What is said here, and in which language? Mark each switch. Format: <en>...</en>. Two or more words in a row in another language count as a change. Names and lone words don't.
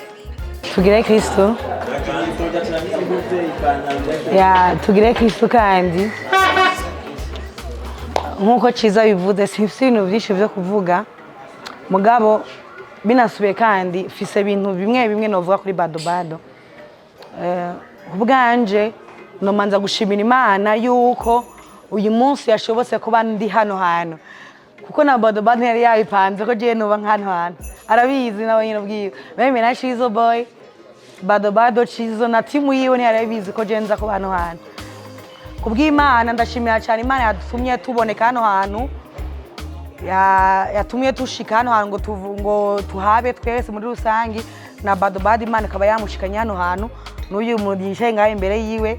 <rn>Tugire Kristo tugire Kristo kandi nkuko Chiza bivuze sifise ibintu byinshi byo kuvuga mugabo binasubiye kandi fise ibintu bimwe novuga kuri Bado Bado. Kubwanje no manza gushimira Imana yuko uyu munsi yashobotse kuba ndi hano kuko na Bado Bado yari yabipanze ko je nuba nk'hano arabizi nawe nyine ubwiye meme na Chizo Boy Bado Cizo na timu yiwe ntiyarabizi ko jenza ku bantu hantu kubw'Imana ndashimira cyane Imana yadutumye tuboneka hano hantu yatumye tushika hano hantu ngo tuhabe twese muri rusangi na Bado Imana ikaba yamushikanya hano hantu n'uyu muntu yicaye ngaho imbere yiwe.</rn>